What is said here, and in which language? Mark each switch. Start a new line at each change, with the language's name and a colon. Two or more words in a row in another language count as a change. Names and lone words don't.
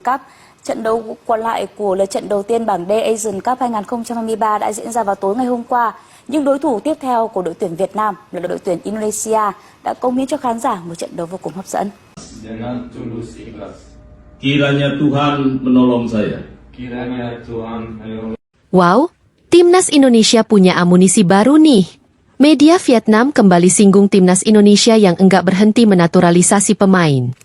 Vietnamese: Cup. Trận đấu còn lại của lượt trận đầu tiên bảng D Asian Cup 2023 đã diễn ra vào tối ngày hôm qua. Nhưng đối thủ tiếp theo của đội tuyển Việt Nam là đội tuyển Indonesia đã cống hiến cho khán giả một trận đấu vô cùng hấp dẫn.
Indonesian: Kiranya Tuhan menolong saya. Wow, Timnas Indonesia punya amunisi baru nih. Media Vietnam kembali singgung Timnas Indonesia yang enggak berhenti menaturalisasi pemain.